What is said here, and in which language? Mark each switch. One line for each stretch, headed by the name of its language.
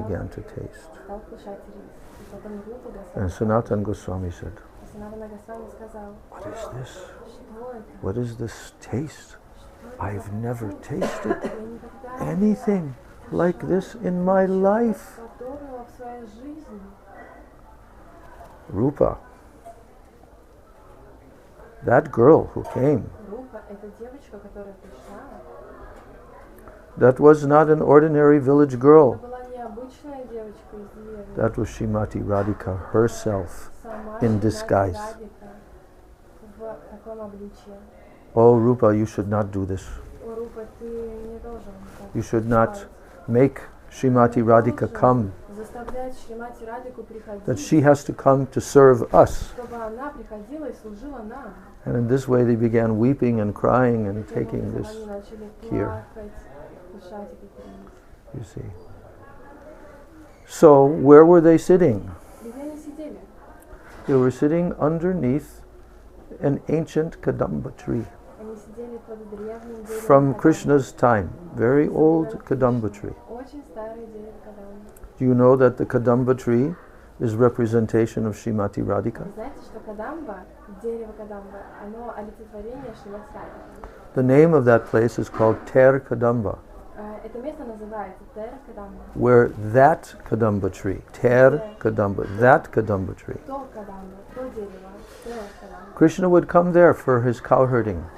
English: began to taste.
Russian: кушать рис. И потом Рупа
English: And
Russian: Госвами,
English: Sanatan Goswami said,
Russian: и Санатана Госвами сказал,
English: "What is this?
Russian: что это?
English: What is this taste? I've never tasted
Russian: Я никогда не
English: anything like this in my life."
Russian: подобного в своей жизни.
English: Rupa, that girl who came,
Russian: Рупа — это девочка, которая пришла.
English: that was not an ordinary village
Russian: Это
English: girl.
Russian: была необычная девочка из деревни.
English: That was Shrimati Radhika herself
Russian: Сама
English: in
Russian: Шримати
English: disguise.
Russian: Радика в таком обличье.
English: Oh, Rupa, you should not do this.
Russian: О, Рупа, ты не должен так
English: You should not
Russian: поступать.
English: make Shrimati Radhika come,
Russian: Заставлять Шримати Радику
English: that
Russian: приходить,
English: she has to come to serve us.
Russian: чтобы она приходила и служила нам.
English: And in this way they began weeping and crying and taking
Russian: Таким
English: this,
Russian: образом, они начали
English: here.
Russian: плакать, кушать этот рис.
English: you see. So, where were they sitting?
Russian: Где они сидели?
English: They were sitting underneath an ancient Kadamba tree
Russian: Они сидели под древним деревом
English: from
Russian: Кадамба.
English: Krishna's time, very old Kadamba tree.
Russian: Очень старый дерево Кадамба.
English: Do you know that the Kadamba tree is representation of Shrimati Radhika?
Russian: Вы знаете, что Кадамба, дерево Кадамба, оно олицетворение Шримати Радики.
English: The name of that place is called Ter Kadamba,
Russian: Это место называется Тер Кадамба.
English: where that Kadamba tree, Ter Kadamba, that Kadamba tree.
Russian: То Кадамба, то дерево, Тер Кадамба.
English: Krishna would come there for his cow herding,